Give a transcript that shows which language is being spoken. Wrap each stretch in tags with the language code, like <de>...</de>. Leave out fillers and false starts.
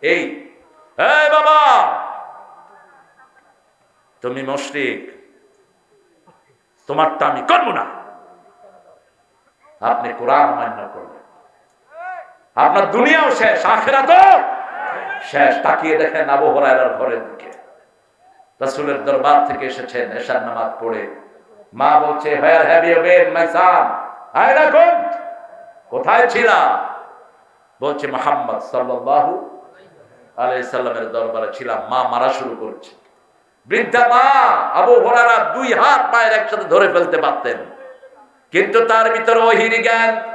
<bn>এই বাবা তুমি মুশরিক, তোমারটা আমি করবো না। আপনি কোরআন মান্য করবেন, আপনার দুনিয়াও শেষ, আখিরাতও শেষ। তাকিয়ে দেখেন আবু হুরায়রার ঘরের দিকে, রাসূলের দরবার থেকে এসেছেন এশার নামাজ পড়ে। মা বলছে</bn> <en>where have you been my son?</en> <ar>আয়না কুন্ত,</ar> <bn>কোথায় ছিলা? বলছে মুহাম্মদ সাল্লাল্লাহু আলাইহি সাল্লামের দরবারে ছিলাম। মা মারা শুরু করেছে। বৃদ্ধা মা আবু হুরায়রা দুই হাত পায়ের একসাথে ধরে ফেলতে পারতেন, কিন্তু তার ভিতরে ওহীর জ্ঞান।</bn>